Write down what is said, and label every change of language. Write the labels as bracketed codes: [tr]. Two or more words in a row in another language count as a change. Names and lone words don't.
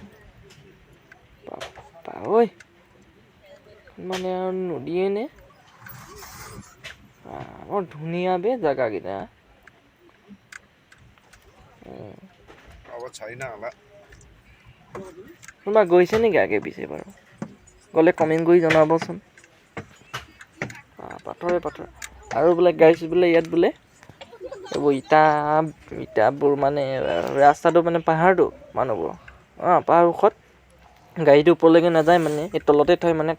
[as] ঐ মানে আৰু নদীয়ে নে? বৰ ধুনীয়া বে জেগাকেইটা। [ne] अब छैन होला। [as] কোনোবা গৈছে নেকি আগে পিছে বাৰু? গ'লে কমেণ্ট কৰি জনাবচোন। পাথৰে পাথৰ আৰু বোলে গাইছ বোলে ইয়াত বোলে এইবোৰ ইটাবোৰ মানে ৰাস্তাটো মানে পাহাৰটো মানুহবোৰ পাহাৰ ওখত গাড়ীটো ওপৰলৈকে নাযায় মানে এই তলতে থয় মানে।